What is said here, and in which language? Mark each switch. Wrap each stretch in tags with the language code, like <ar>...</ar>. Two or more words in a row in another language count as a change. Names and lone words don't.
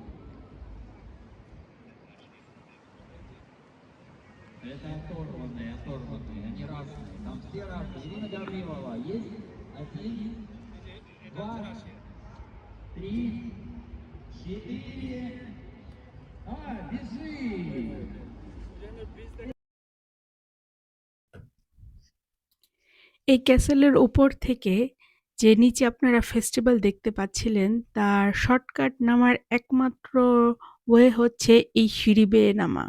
<ru>Это оторванные, они разные. Там все разные. Ирина Гаврилова есть? 1, 2, 3, 4. Бежи!</ru> <bn>এই ক্যাসেলের উপর থেকে যে নিচে আপনারা ফেস্টিভ্যাল দেখতে পাচ্ছিলেন তার শর্টকাট নামার একমাত্র ওয়ে হচ্ছে এই সিঁড়ি বেয়ে নামা।</bn>